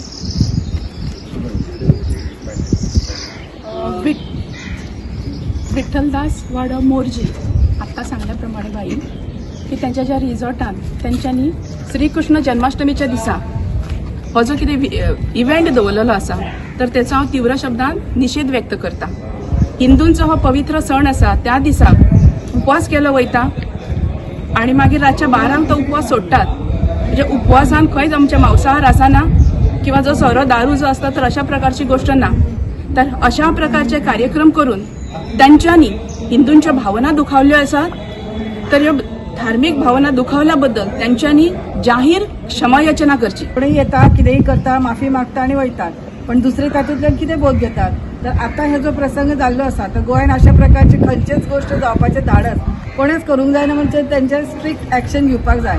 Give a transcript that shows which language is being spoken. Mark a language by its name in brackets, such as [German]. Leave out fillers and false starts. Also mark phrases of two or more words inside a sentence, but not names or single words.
[Konkani] विठ्ठलदास वाडा मोर्जी आत्ता सांगल्याप्रमाणे बाई की त्यांच्या ज्या रिसॉर्टान त्यांच्यानी श्रीकृष्ण जन्माष्टमीच्या दिसा हो जो कितें इव्हेंट दवरलेलो आसा तर तेचो हांव तीव्र शब्दान निषेध व्यक्त करता। हिंदूंचो हो पवित्र सण आसा त्या दिसा उपवास केलो वयता आनी मागीर रातच्या 12 तो उपवास सोडटात। म्हणजे उपवासान खंयच आमचे मांसाहार आसना किंवा जो सोरो दारू जो असता तर अशा प्रकारची गोष्ट ना। तर अशा प्रकारचे कार्यक्रम करून त्यांच्यानी हिंदूंच्या भावना दुखावल्यो आसात, तर ह्यो धार्मिक भावना दुखावल्याबद्दल त्यांच्यानी जाहीर क्षमायाचना करची। पुढे येता कितेंय करता, माफी मागता आणि वयतात, पण दुसरे तातूंतल्यान कितें बोध घेतात। तर आता हे जो प्रसंग जाल्लो आसा तर गोंयान अशा प्रकारची खंयचीच गोष्ट जावपाचें धाडस कोणेच करूंक जायना, म्हणजे तेंचेर [English] strict action [Konkani] घेवपाक जाय।